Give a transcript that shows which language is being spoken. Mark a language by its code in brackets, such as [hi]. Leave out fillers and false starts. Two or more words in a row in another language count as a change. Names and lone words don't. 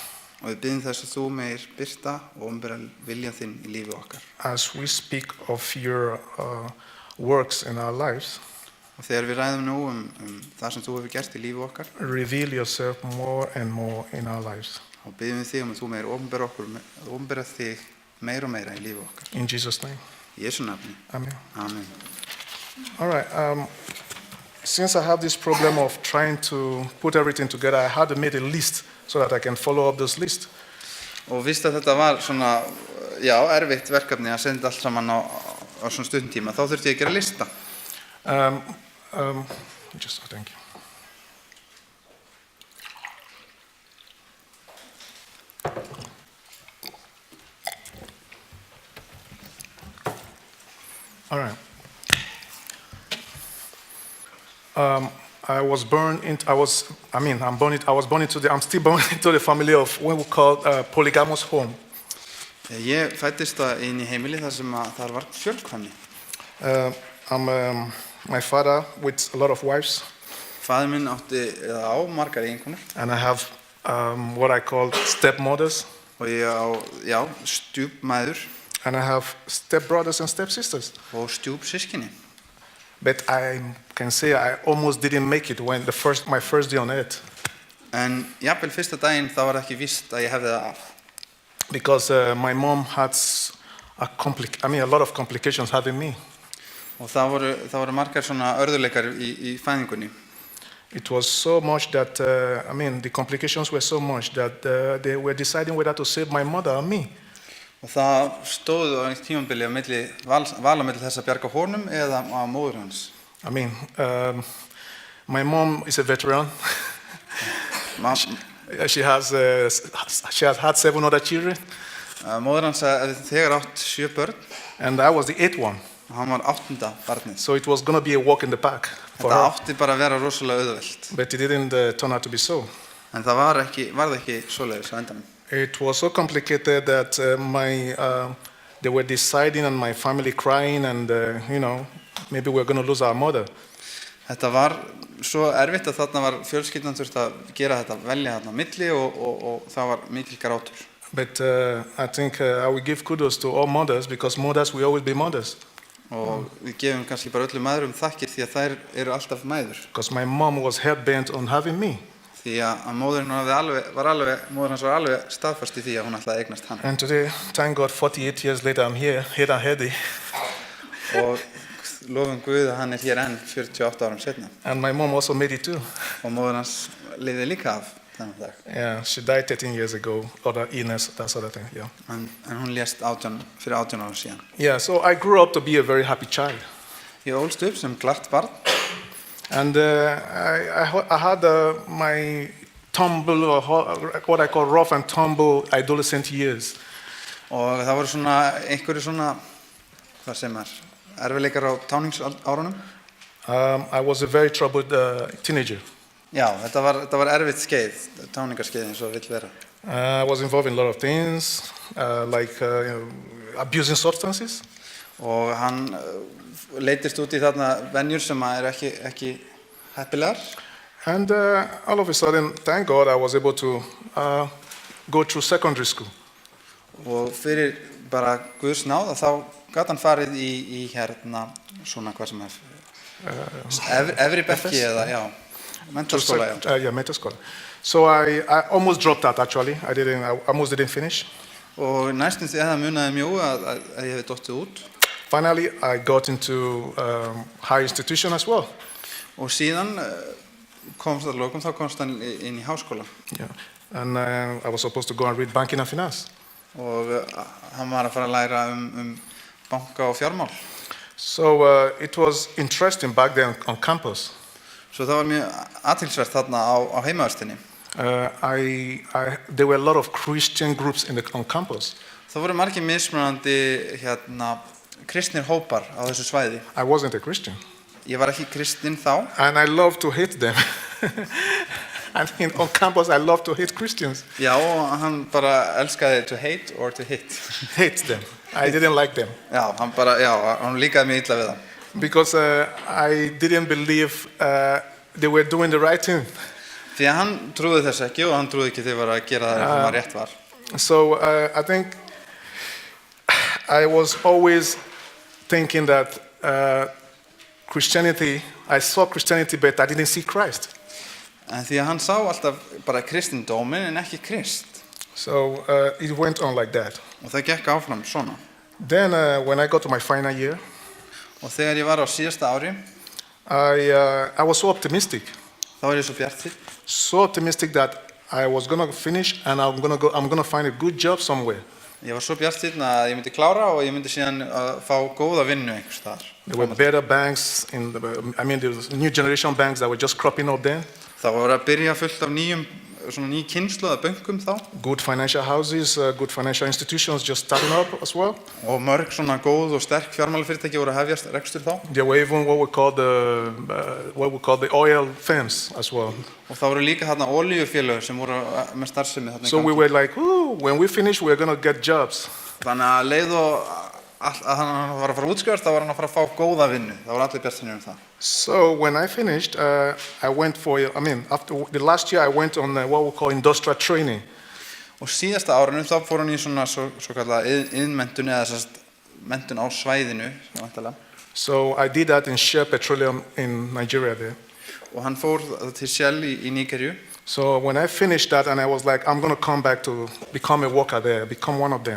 [is] Og við biðjum þess að þú megir birta og umbera vilja þinn í lífi okkar. [en] As we speak of your works in our lives. [is] Og þegar við ræðum nú það sem þú hefur gert í lífi okkar. [en] Reveal yourself more and more in our lives. [is] Og biðjum við þig að þú megir umbera þig meira og meira í lífi okkar. [en] In Jesus' name. [is] Í Jesú nafni. [en] Amen. [is] Amen. [en] All right. Since I have this problem of trying to put everything together, I had to make a list so that I can follow up this list. [is] Og víst að þetta var svona, erfitt verkefni að senda allt saman á svona stundum tíma, þá þurfti ég að gera lista. [en] Thank you. All right. I'm still born into the family of what we call polygamous home. [is] Ég fæddist inn í heimili þar sem þar var fjölkvæmni. [en] My father with a lot of wives. [is] Faðir minn átti á margar eiginkonur. [en] And I have what I call stepmothers. [is] Og ég á stjúpmæður. [en] And I have stepbrothers and stepsisters. [is] Og stjúpsystkini. [en] But I can say I almost didn't make it when my first day on earth. [is] En jafnvel fyrsta daginn þá var ekki víst að ég hefði það af. [en] Because my mom had a lot of complications having me. [is] Og það voru margar svona örðuleikar í fæðingunni. [en] It was so much that the complications were so much that they were deciding whether to save my mother or me. [is] Og það stóð á eitt tímabili á milli vala milli þess að bjarga honum eða á móður hans. [en] My mom is a veteran. She has had 7 other children. [is] Móður hans þegar átt 7 börn. [en] And I was the 8th one. [is] og hann var 8. barnið. [en] So it was going to be a walk in the park for [is] Þetta [en] her. [is] átti bara að vera rosalega auðvelt. [en] But it didn't turn out to be so. [is] En það varð ekki svoleiðis á endanum. [en] It was so complicated that they were deciding and my family crying and, maybe we're going to lose our mother. [is] Þetta var svo erfitt að þarna var fjölskyldan þurft að gera þetta, velja þarna á milli og það var mikil grátur. [en] But I think I will give kudos to all mothers because mothers will always be mothers. [is] Og við gefum kannski bara öllum mæðrum þakkir því að þær eru alltaf mæður. [en] Because my mom was hell-bent on having me. [is] Því að móðir hans var alveg staðfast í því að hún ætlaði að eignast hann. [en] And today, thank God, 48 years later, I'm here, head and heady. [is] Og lofum Guð að hann hér enn 48 árum setna. [en] And my mom also made it too. [is] Og móðir hans lifði líka af þennan dag. [en] Yeah, she died 13 years ago, other illness, that sort of thing, yeah. [is] En hún lést fyrir 18 árum síðan. [en] Yeah, so I grew up to be a very happy child. [is] Ég ólst upp sem glatt barn. [en] And I had my tumble, or what I call rough and tumble adolescent years. [is] Og það voru einhverju hvað sem erfiðleikar á táningsárunum. [en] I was a very troubled teenager. [is] Já, þetta var erfitt skeið, táningarskeið eins og vill vera. [en] I was involved in a lot of things, like abusing substances. [is] Og hann leitist út í þarna venjur sem ekki heppilegar. [en] And all of a sudden, thank God, I was able to go through secondary school. [is] Og fyrir bara Guðs náð þá gat hann farið í svona hvað sem efri bekki eða já, menntaskóla. Yeah, menntaskóla. [en] So I almost dropped out actually. I almost didn't finish. [is] Og næstum því að það munaði mjög að ég hefði dottið út. [en] Finally, I got into higher institution as well. [is] Og síðan komst hann inn í háskóla. [en] Yeah. And I was supposed to go and read banking and finance. [is] Og hann var að fara að læra banka og fjármál. [en] So it was interesting back then on campus. [is] Svo það var mjög athyglisvert þarna á heimavistinni. [en] There were a lot of Christian groups on campus. [is] Það voru margir mismunandi kristnir hópar á þessu svæði. [en] I wasn't a Christian. [is] Ég var ekki kristinn þá. [en] And I loved to hate them. I mean, on campus, I loved to hate Christians. [is] Já, og hann bara elskaði [en] to hate or to hate. Hate them. I didn't like them. [is] Já, hann líkaði mjög illa við það. [en] Because I didn't believe they were doing the right thing. [is] Því að hann trúði þess ekki og hann trúði ekki þeir var að gera það sem rétt var. [en] So I think I was always thinking that Christianity, I saw Christianity but I didn't see Christ. [is] En því að hann sá alltaf bara kristindómin en ekki Krist. [en] So it went on like that. [is] Og það gekk áfram svona. [en] Then when I got to my final year, [is] og þegar ég var á síðasta ári, [en] I was so optimistic. [is] Þá var ég svo bjartsýnn. [en] So optimistic that I was going to finish and I'm going to find a good job somewhere. [is] Ég var svo bjartsýnn að ég myndi klára og ég myndi síðan fá góða vinnu einhvers staðar. [en] There were better banks there was new generation banks that were just cropping up then. [is] Það var að byrja fullt af ný kynslóð af bönkum þá. [en] Good financial houses, good financial institutions just starting up as well. [is] Og mörg svona góð og sterk fjármálafyrirtæki voru að hefjast rekstur þá. [en] There were even what we call the oil firms as well. [is] Og það voru líka þarna olíufélög sem voru með starfsemi þarna í gangi. [en] So we were like, when we finish, we're going to get jobs. [is] Þannig að leið og að hann var að fara útskrifast, þá var hann að fara að fá góða vinnu. Það voru allir bjartsýnir það. [en] So when I finished, I went after the last year, I went on what we call industrial training. [is] Og síðasta árinu þá fór hann í svona svo kallaða iðnmenntun eða menntun á svæðinu, væntanlega. [en] So I did that in Shell Petroleum in Nigeria there. [is] Og hann fór til Shell í Nígeríu. [en] So when I finished that, and I was like, I'm going to come back to become a worker there, become one of them.